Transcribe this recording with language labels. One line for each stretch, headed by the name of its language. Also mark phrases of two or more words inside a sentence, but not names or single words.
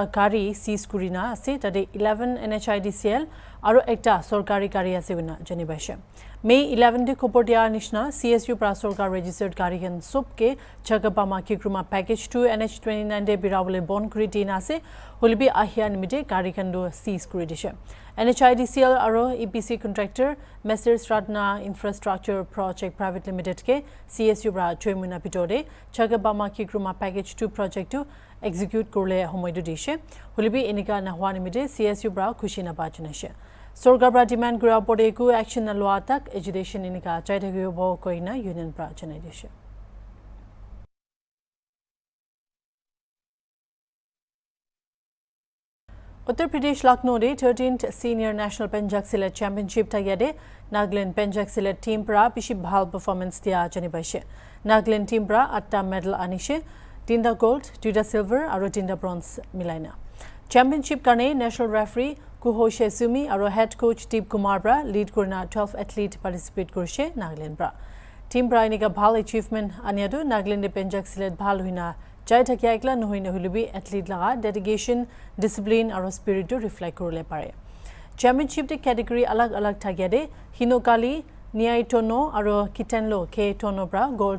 Naga Pidgin: kari seize kurina ase tade 11 NHIDCL aro ekta sorkari kari ase bina jani baishe May 11 de koportia nishna CSU pra sorkar registered kari kan sub ke Chagapama kikruma package 2 NH29 de birawole bon kuri din ase holibi ahia nimide kari kan do seize kuri dishe NHIDCL aro
English: EPC contractor
Naga Pidgin: Messrs Ratna Infrastructure Project Private Limited ke CSU pra choimuna pitode Chagapama kikruma package 2 project to execute korle homoidu dishe holibi enika nahwa nimide CSU pra khushi na bajnashe Sorgabra demand gura pore ku action na lwa tak education inika chaitagyo bo koina union pra chanai dishe Uttar Pradesh Lucknow de 13th Senior National Penjak Silat Championship tagade Nagaland Penjak Silat team pra pishi bhal performance dia jani baishe Nagaland team pra 8ta medal anishe 3ta gold 2ta silver aro 3ta bronze milaina Championship kane
English: national referee
Naga Pidgin: Kuhoshe Sumi aro
English: head coach
Naga Pidgin: Deep Kumar pra lead kurna 12
English: athlete participate
Naga Pidgin: kurshe Nagaland pra team pra inika bhal achievement aniadu Nagaland Penjak Silat bhal huina jai thakia ekla nohoine hulubi athlete laga
English: dedication discipline
Naga Pidgin: aro spirit to reflect korle pare championship de category alag alag thakia de hinokali niai tono aro kitenlo ke tono bra gold